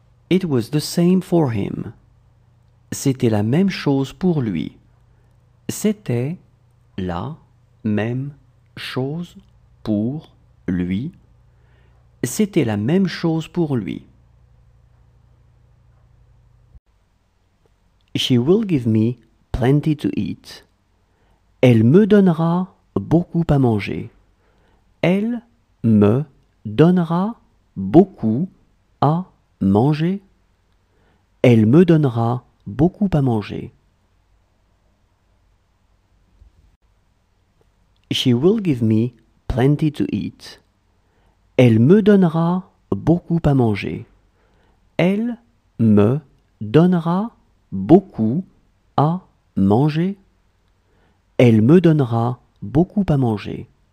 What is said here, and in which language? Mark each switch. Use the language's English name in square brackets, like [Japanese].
[English] It was the same for him. [French] C'était la même chose pour lui. C'était la même chose pour lui. C'était la même chose pour lui. [English] She will give me plenty to eat. [French] Elle me donnera beaucoup à manger. Elle me donnera beaucoup à manger. Elle me donnera beaucoup à manger. [English] She will give me plenty to eat. [French] Elle me donnera beaucoup à manger. Elle me donnera beaucoup à manger. Elle me donnera beaucoup à manger.